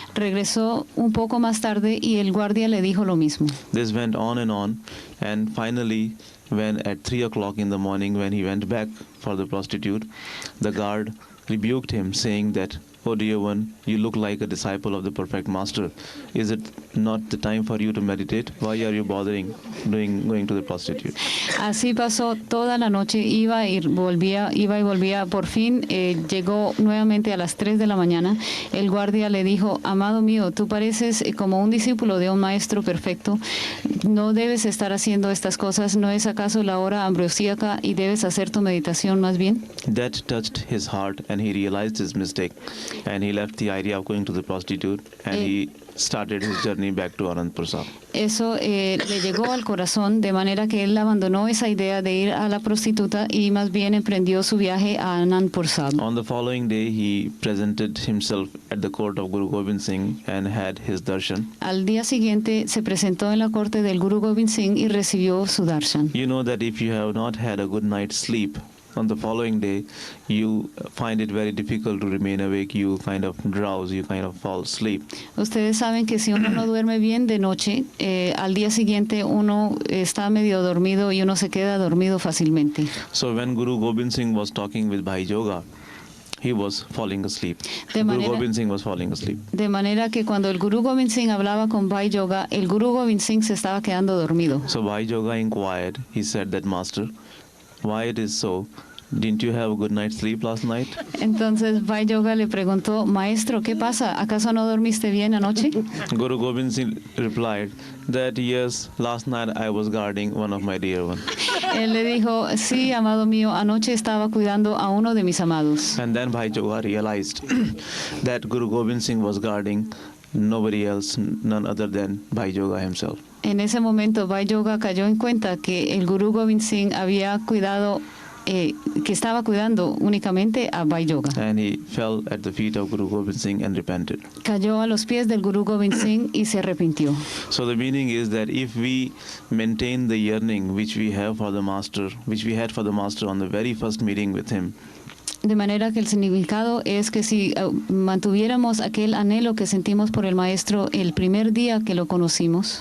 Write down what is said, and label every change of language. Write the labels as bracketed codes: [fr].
[es] Regresó un poco más tarde y el guardia le dijo lo mismo. [en] This went on, and finally, when at 3 o'clock in the morning, when he went back for the prostitute, the guard rebuked him, saying that, "Oh dear one, you look like a disciple of the perfect master. Is it not the time for you to meditate? Why are you bothering going to the prostitute?" [es] Así pasó toda la noche, iba y volvía. Por fin llegó nuevamente a las 3 de la mañana. El guardia le dijo, amado mío, tú pareces como un discípulo de un maestro perfecto. No debes estar haciendo estas cosas. ¿No es acaso la hora ambrosíaca y debes hacer tu meditación más bien? [en] That touched his heart, and he realized his mistake, and he left the idea of going to the prostitute, and he started his journey back to Anandpur Sahib. [es] Eso le llegó al corazón, de manera que él abandonó esa idea de ir a la prostituta y más bien emprendió su viaje a Anandpur Sahib. [en] On the following day, he presented himself at the court of Guru Gobind Singh and had his darshan. [es] Al día siguiente se presentó en la corte del Guru Gobind Singh y recibió su darshan. [en] You know that if you have not had a good night's sleep, on the following day, you find it very difficult to remain awake. You kind of drowse, you kind of fall asleep. [es] Ustedes saben que si uno no duerme bien de noche, al día siguiente uno está medio dormido y uno se queda dormido fácilmente. [en] So when Guru Gobind Singh was talking with Bhai Joga, he was falling asleep. Guru Gobind Singh was falling asleep. [es] De manera que cuando el Guru Gobind Singh hablaba con Bhai Joga, el Guru Gobind Singh se estaba quedando dormido. [en] So Bhai Joga inquired. He said that, Master, why it is so? Didn't you have a good night's sleep last night? [es] Entonces Bhai Joga le preguntó, maestro, ¿qué pasa? ¿Acaso no dormiste bien anoche? [en] Guru Gobind Singh replied that, yes, last night I was guarding one of my dear ones. [es] Él le dijo, sí, amado mío, anoche estaba cuidando a uno de mis amados. [en] And then Bhai Joga realized that Guru Gobind Singh was guarding nobody else, none other than Bhai Joga himself. [es] En ese momento Bhai Joga cayó en cuenta que el Guru Gobind Singh había cuidado, que estaba cuidando únicamente a Bhai Joga. [en] And he fell at the feet of Guru Gobind Singh and repented. [es] Cayó a los pies del Guru Gobind Singh y se arrepintió. [en] So the meaning is that if we maintain the yearning which we have for the Master, which we had for the Master on the very first meeting with him, [es] De manera que el significado es que si mantuviéramos aquel anhelo que sentimos por el Maestro el primer día que lo conocimos,